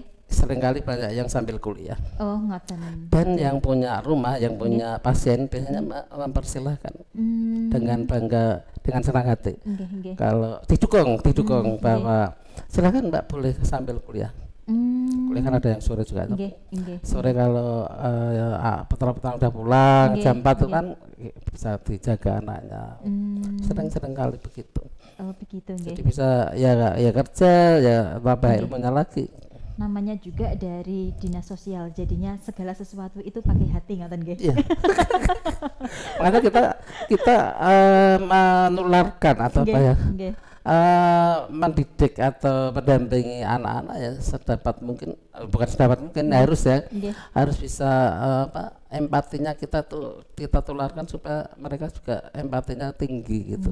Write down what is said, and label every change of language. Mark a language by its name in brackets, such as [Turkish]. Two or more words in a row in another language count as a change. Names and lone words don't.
[Indonesian] seringkali banyak yang sambil kuliah. [Javanese] Oh, ngoten. [Indonesian] Dan yang punya rumah, yang punya pasien biasanya mempersilahkan dengan bangga, dengan senang hati. [Javanese] Nggih, nggih. [Indonesian] Kalau didukung bahwa silakan Mbak boleh sambil kuliah. Kuliah kan ada yang sore juga. [Javanese] Nggih, nggih. [Indonesian] Sore kalau petang-petang udah pulang [Javanese] Nggih, [Indonesian] jam 4 itu [Javanese] nggih. [Indonesian] kan bisa dijaga anaknya. Sering-sering kali begitu. Oh, begitu Jadi [Javanese] nggih. [Indonesian] bisa ya kerja ya tambah [Javanese] Nggih. [Indonesian] ilmunya lagi. Namanya juga dari dinas sosial, jadinya segala sesuatu itu pakai hati, [Javanese] ngoten nggih. [Indonesian] Iya. Makanya kita menularkan atau apa [Javanese] Nggih, [Indonesian] ya? [Javanese] nggih. [Indonesian] Mendidik atau mendampingi anak-anak ya sedapat mungkin, bukan sedapat mungkin, harus ya, [Javanese] Nggih. [Indonesian] harus bisa empatinya kita tularkan supaya mereka juga empatinya tinggi gitu,